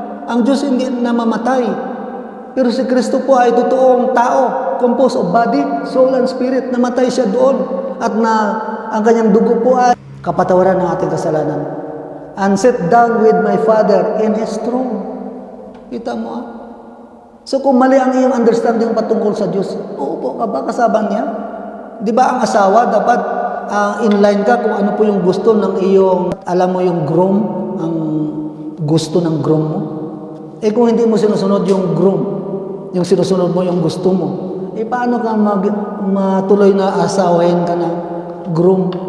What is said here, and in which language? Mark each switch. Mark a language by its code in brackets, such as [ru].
[tl] Ang Diyos hindi namamatay. Pero si Kristo po ay totoong tao, [en] composed of body, soul, and spirit. [tl] Namatay siya doon. At ang kanyang dugo po ay kapatawaran ng ating kasalanan. [en] And sit down with my Father in His throne. [tl] Kita mo ah? So kung mali ang iyong understanding patungkol sa Diyos, uupo ka ba kasama niya? Di ba ang asawa dapat inline ka kung ano po yung gusto ng iyong, alam mo yung groom, ang gusto ng groom mo? Eh kung hindi mo sinusunod yung groom, yung sinusunod mo yung gusto mo, eh paano ka matuloy na asawahin ka ng groom?